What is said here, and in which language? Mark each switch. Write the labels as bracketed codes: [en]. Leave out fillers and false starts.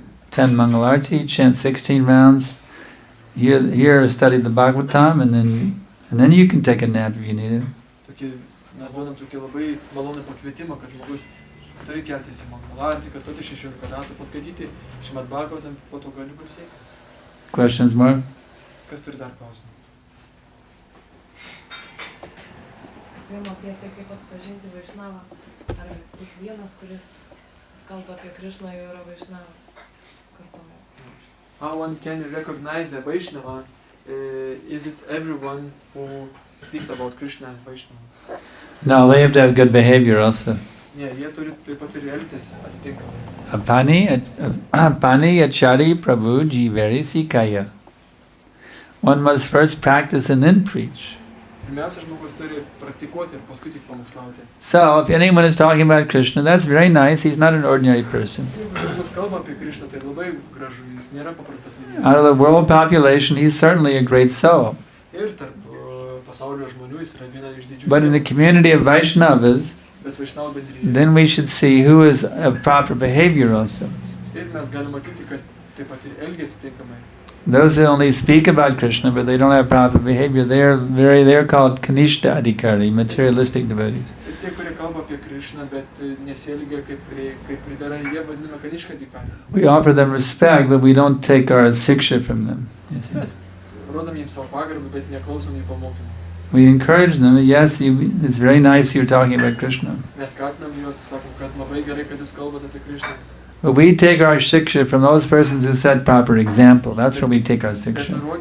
[en] Attend Mangalarti, chant 16 rounds, here study the Bhāgavatam, and then you can take a nap if you need it. [lt] Mes duodam tokį labai malonų pakvietimą, kad žmogus turi keltis į Mangalarti, kartuoti 16 metų, paskaityti Śrīmad Bhāgavatam, po to gali pailsėti. [en] Questions more? [lt] Kas turi dar klausimų? Kalbėjom apie tai, kaip atpažinti Vaišnavą. Ar kiekvienas, kuris kalba apie Krišną, jau yra Vaišnavas? [en] How one can recognize a Vaishnava? Is it everyone who speaks about Krishna and Vaishnava? No, they have to have good behavior also. [lt] Yeah, jie turi taip pat ir elgtis atitinkamai. [bn] Apani achari prabhu jiveri sikaya. [en] One must first practice and then preach. [lt] Pirmiausia, žmogus turi praktikuoti ir paskui tik pamokslauti. [en] So, if anyone is talking about Krishna, that's very nice. He's not an ordinary person. [lt] Žmogus kalba apie Krishną, tai labai gražu, jis nėra paprastas vedėjas. [en] Out of the world population, he's certainly a great soul. [lt] Ir tarp pasaulio žmonių jis yra viena iš didžiųjų. [en] But in the community of Vaishnavas, [lt] Bet Vaishnava bendryje. [en] then we should see who is of proper behavior also. [lt] Ir mes galime matyti, kas taip pat ir elgiasi tinkamai. [en] Those who only speak about Krishna, but they don't have proper behavior, they're called Kanishta Adhikari, materialistic devotees. [lt] Ir tie, kurie kalba apie Krishną, bet nesielgia kaip pridera, jie vadinami Kanishka Adhikari. [en] We offer them respect, but we don't take our siksha from them. [lt] Mes rodom jiems savo pagarbą, bet neklausom jų pamokymų. [en] We encourage them, yes, it's very nice you're talking about Krishna. [lt] Mes skatinam juos, sakom, kad labai gerai, kad jūs kalbate apie Krishną. [en] But we take our shiksha from those persons who set proper example. That's where we take our shiksha.